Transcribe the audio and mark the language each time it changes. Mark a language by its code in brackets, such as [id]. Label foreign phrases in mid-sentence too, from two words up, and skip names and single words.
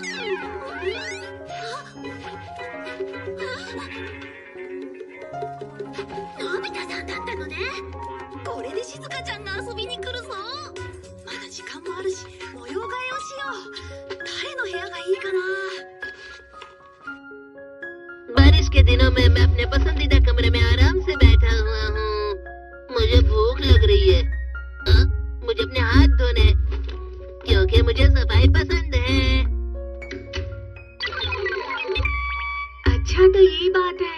[ja] のび太さんだったのね。これで静香ちゃんが遊びに来るぞ。まだ時間もあるし、模様替えをしよう。誰の部屋がいいかな。 [hi] बारिश के दिनों में मैं अपने पसंदीदा कमरे में आराम से बैठा हुआ हूँ। मुझे भूख लग रही है। मुझे अपने हाथ धोने, क्योंकि मुझे सफाई पसंद है। अच्छा तो यही बात है।